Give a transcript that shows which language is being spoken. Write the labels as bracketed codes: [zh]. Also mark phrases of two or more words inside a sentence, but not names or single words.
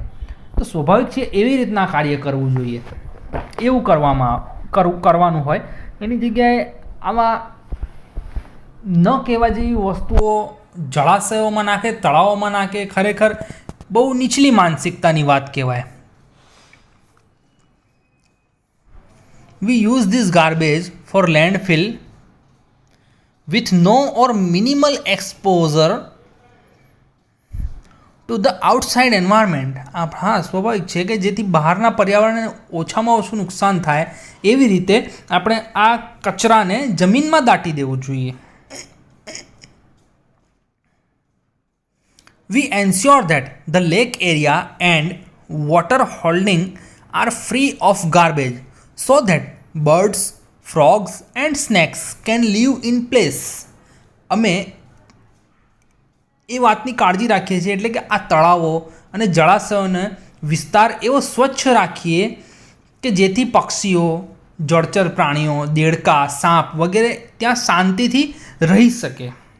[gu] તો સ્વાભાવિક છે એવી રીતના કાર્ય કરવું જોઈએ, એવું કરવાનું હોય. એની જગ્યાએ આમાં ન કહેવા જેવી વસ્તુઓ જળાશયોમાં નાખે, તળાવોમાં નાખે, ખરેખર બહુ નીચલી માનસિકતાની વાત કહેવાય. [en] We use this garbage for landfill with no or minimal exposure to the outside environment. [gu] હા, સ્વાભાવિક છે કે જેથી બહારના પર્યાવરણને ઓછામાં ઓછું નુકસાન થાય એવી રીતે આપણે આ કચરાને જમીનમાં દાટી દેવું જોઈએ. [en] We ensure that the lake area and water holding are free of garbage so that birds, frogs and snakes can live in place. [gu] અમે એ વાતની કાળજી રાખીએ છીએ, એટલે કે આ તળાવો અને જળાશયોને વિસ્તાર એવો સ્વચ્છ રાખીએ કે જેથી પક્ષીઓ, જળચર પ્રાણીઓ, દેડકા, સાપ વગેરે ત્યાં શાંતિથી રહી શકે.